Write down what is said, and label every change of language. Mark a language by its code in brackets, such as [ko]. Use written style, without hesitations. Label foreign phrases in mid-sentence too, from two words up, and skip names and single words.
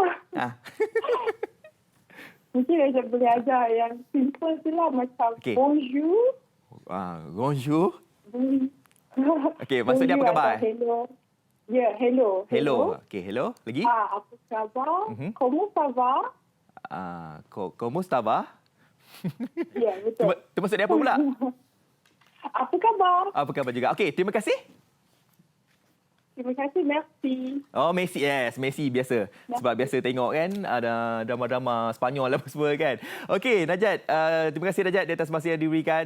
[ms] Mungkin Najat boleh ajar yang simple je lah, macam bonjour. [fr] Bonjour. [ms] Okey, maksudnya apa khabar? [en] Hello. Ya, hello. Hello. Okey, hello. Lagi? [ms] Apa khabar? [fr] Comment ça va? Comment ça va? [ms] Ya, betul. Itu maksudnya apa pula? Apa khabar? Apa khabar juga. Okey, terima kasih. Terima kasih, merci. Oh, Messi. Yes, Messi biasa. Sebab biasa tengok kan ada drama-drama Spanyol apa semua kan. Okey, Najat, terima kasih Najat di atas masa yang diberikan.